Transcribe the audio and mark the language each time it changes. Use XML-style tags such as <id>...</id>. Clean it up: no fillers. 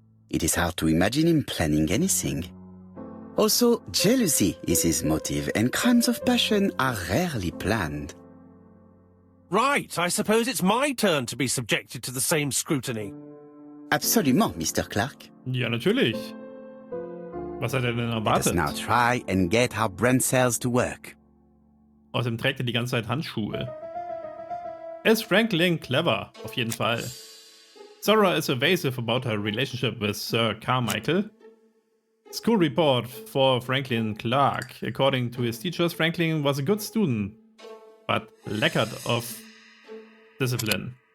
<en>It is hard to imagine him planning anything. Also, jealousy is his motive, and crimes of passion are rarely planned. Right, I suppose it's my turn to be subjected to the same scrutiny.</en> <fr>Absolument, Mr. Clark.</fr> <de>Ja, natürlich. Was hat er denn</de> <en>Let us</en> <de>erwartet?</de> <en>now try and get our brain cells to work.</en> <de>Außerdem trägt er die ganze Zeit Handschuhe. Ist Franklin clever? Auf jeden Fall.</de> <en>Zora is evasive about her relationship with Sir Carmichael. School report for Franklin Clark. According to his teachers, Franklin was a good student, but lacked of discipline.</en>